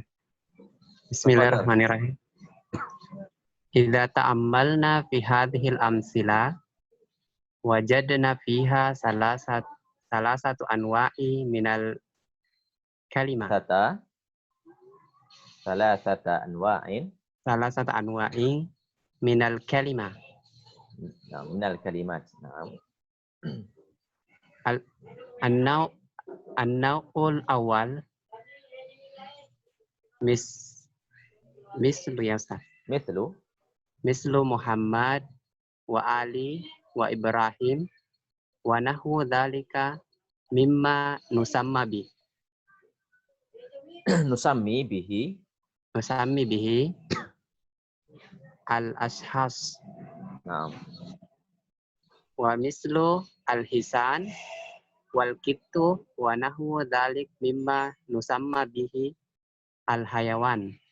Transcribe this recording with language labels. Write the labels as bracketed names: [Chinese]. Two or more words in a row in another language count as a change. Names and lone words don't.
[Arabic] بسم الله الرحمن الرحيم. إذا تأملنا في هذه الأمثلة وجدنا فيها ثلاثة أنواع من الكلمة. ثلاثة أنواع. ثلاثة أنواع من الكلمة. Nah، من الكلمات. Nah. النوع الأول مثل يا أستاذ. مثل. مثل محمد وعلي وإبراهيم ونحو ذلك مما نسمي ب. نسمي به. نسمي به الأشخاص Nah, ومثل الحصان والقط ونحو ذلك مما نسمي به الحيوان.